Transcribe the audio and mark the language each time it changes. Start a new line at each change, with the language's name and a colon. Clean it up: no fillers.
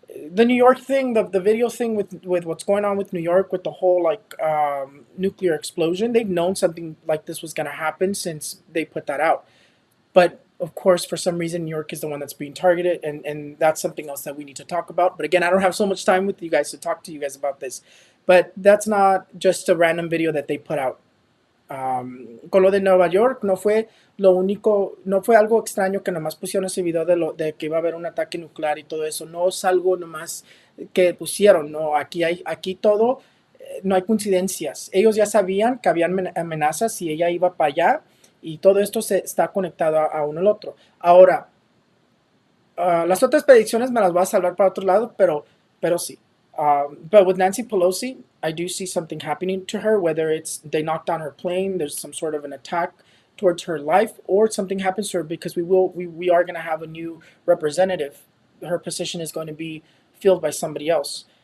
English: The New York thing, the video thing with what's going on with New York, with the whole nuclear explosion, they've known something like this was going to happen since they put that out. But of course, for some reason, New York is the one that's being targeted, and that's something else that we need to talk about. But again, I don't have so much time with you guys to talk to you guys about this. But that's not just a random video that they put out.
Spanish: Con lo de Nueva York no fue algo extraño que nomás pusieron ese video de que iba a haber un ataque nuclear y todo eso. No es algo nomás que pusieron, no, aquí todo, no hay coincidencias. Ellos ya sabían que habían amenazas y ella iba para allá, y todo esto se está conectado a uno al otro. Ahora, las otras predicciones me las voy a salvar para otro lado, pero sí.
English: But with Nancy Pelosi, I do see something happening to her, whether it's they knock down her plane, there's some sort of an attack towards her life, or something happens to her, because we are going to have a new representative. Her position is going to be filled by somebody else.